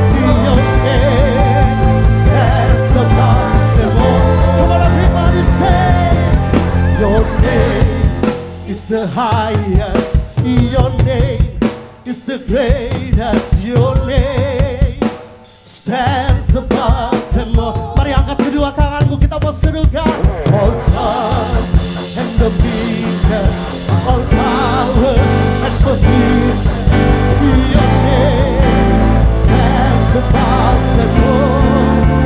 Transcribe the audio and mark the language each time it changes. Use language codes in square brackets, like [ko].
[en] Your name stands above them all. Come on, everybody say, your name is the highest. Your name is the greatest. Your name stands above them all. [id] Mari angkat kedua tanganmu, kita mau serukan. [en] All times and dominions, all power and position. Your name stands above them all.